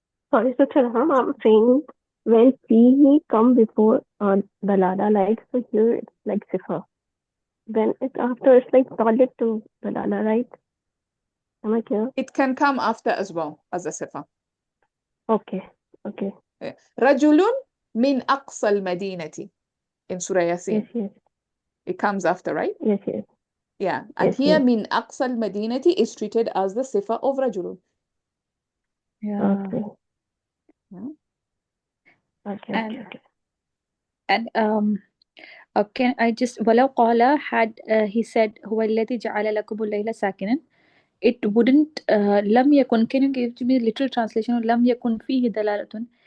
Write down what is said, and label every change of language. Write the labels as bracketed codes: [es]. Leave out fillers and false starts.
[en] Sorry, so Ilham, I'm saying when fihi come before dalala, like so here it's like sifa. When it's after, it's like solid to dalala, right? Am I clear? It can come after as well as a sifa. Okay. Okay. [ar] رجل من أقصى المدينة [en] in Surah Yasin. Yes. It comes after, right? Yes. Yeah. And Yes, here yes. [ar] من أقصى المدينة [en] is treated as the sifa of رجل. Yeah. Okay. Yeah. Okay. And can I just [ar] ولو قال [en] had he said [ar] هو الذي جعل لكم الليل ساكنا, [en] it wouldn't لم يكن, can you give me a literal translation of [ar] لم يكن فيه دلالة?